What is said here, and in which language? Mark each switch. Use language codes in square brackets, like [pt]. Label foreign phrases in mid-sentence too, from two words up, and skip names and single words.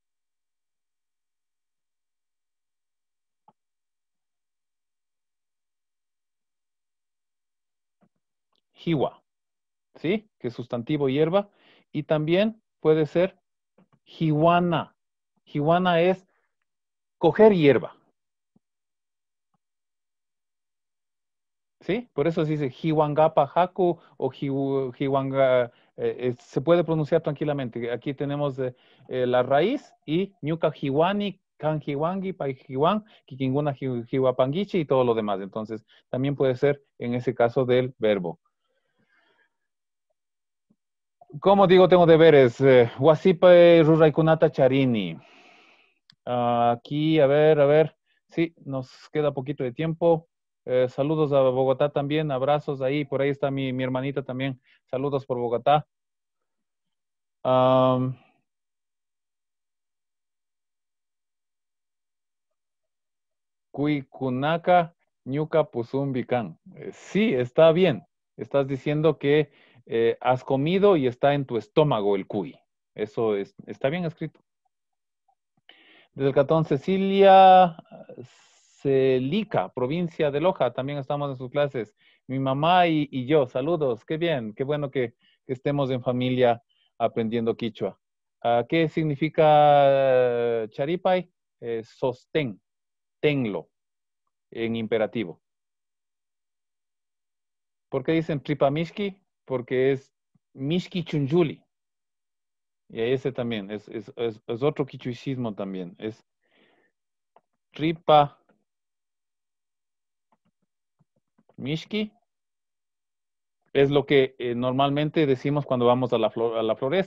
[qu] Jiwa. [es] ¿Sí? Que es sustantivo hierba. Y también puede ser jiwana. Jiwana es coger hierba. ¿Sí? Por eso se dice [qu] jiwangapa haku [es] o jiwanga. Se puede pronunciar tranquilamente. Aquí tenemos la raíz y [qu] ñuka jiwani, kan jiwangi, pai jiwan, kikinguna jiwapangichi [es] y todo lo demás. Entonces, también puede ser en ese caso del verbo. ¿Cómo digo tengo deberes? [qu] Wasipe ruraikunata charini. [es] Aquí, a ver. Sí, nos queda poquito de tiempo. Saludos a Bogotá también, abrazos ahí. Por ahí está mi hermanita también. Saludos por Bogotá. [qu] Kuikunaka ñuka pusumbikan. [es] Sí, está bien. Estás diciendo que has comido y está en tu estómago el cuy. Eso está bien escrito. Desde el Cantón Celica, provincia de Loja, también estamos en sus clases. Mi mamá y yo, saludos, qué bien, qué bueno que estemos en familia aprendiendo quichua. ¿Qué significa charipay? Sostén, tenlo, en imperativo. ¿Por qué dicen tripamishki? Porque es [qu] mishki chunjuli. [es] Y ese también, es otro quichuismo también, es [qu] tripa mishki. [es] Es lo que normalmente decimos cuando vamos a la floresta.